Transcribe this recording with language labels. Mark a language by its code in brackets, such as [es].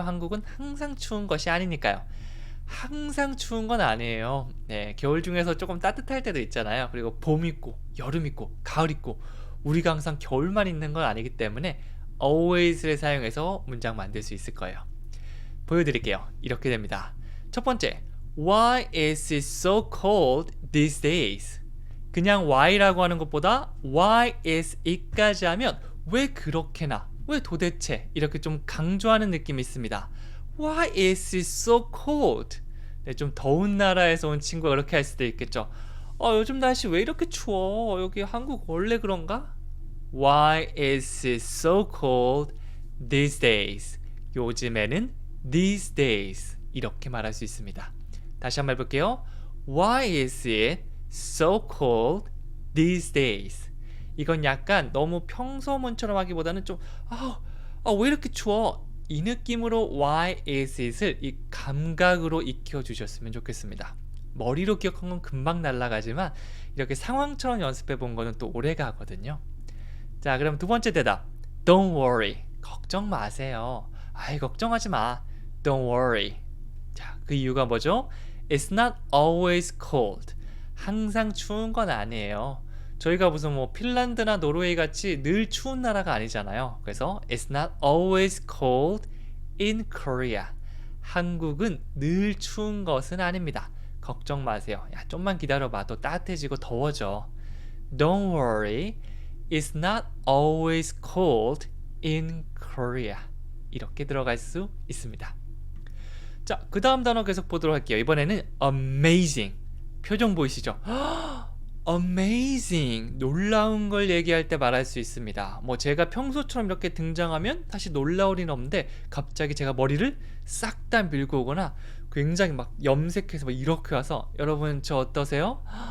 [ko] 한국은 항상 추운 것이 아니니까요. 항상 추운 건 아니에요. 네, 겨울 중에서 조금 따뜻할 때도 있잖아요. 그리고 봄 있고, 여름 있고, 가을 있고, 우리가 항상 겨울만 있는 건 아니기 때문에 always를 사용해서 문장 만들 수 있을 거예요. 보여드릴게요. 이렇게 됩니다. 첫 번째, [en] Why is it so cold these days? [ko] 그냥 why라고 하는 것보다 [en] why is it [ko] 까지 하면 왜 그렇게나, 왜 도대체 이렇게 좀 강조하는 느낌이 있습니다. [en] Why is it so cold? [ko] 네, 좀 더운 나라에서 온 친구가 그렇게 할 수도 있겠죠. 요즘 날씨 왜 이렇게 추워? 여기 한국 원래 그런가? [en] Why is it so cold these days? [ko] 요즘에는 [en] these days [ko] 이렇게 말할 수 있습니다. 다시 한번 해볼게요. [en] Why is it so cold these days? [ko] 이건 약간 너무 평소문처럼 하기보다는 좀 왜 이렇게 추워? 이 느낌으로 [en] why is it [ko] 을 이 감각으로 익혀주셨으면 좋겠습니다. 머리로 기억한 건 금방 날아가지만 이렇게 상황처럼 연습해 본 거는 또 오래 가거든요. 자, 그럼 두 번째 대답. [en] Don't worry. [ko] 걱정 마세요. 걱정하지 마. Don't worry. 자, 그 이유가 뭐죠? [en] It's not always cold. [ko] 항상 추운 건 아니에요. 저희가 무슨 핀란드나 노르웨이 같이 늘 추운 나라가 아니잖아요. 그래서 [en] It's not always cold in Korea. [ko] 한국은 늘 추운 것은 아닙니다. 걱정 마세요. 야, 좀만 기다려봐. 또 따뜻해지고 더워져. [en] Don't worry. It's not always cold in Korea. [ko] 이렇게 들어갈 수 있습니다. 자, 그 다음 단어 계속 보도록 할게요. 이번에는 amazing. 표정 보이시죠? amazing. 놀라운 걸 얘기할 때 말할 수 있습니다. 제가 평소처럼 이렇게 등장하면 사실 놀라울 리는 없는데 갑자기 제가 머리를 싹 다 밀고 오거나 굉장히 막 염색해서 이렇게 와서 여러분 저 어떠세요?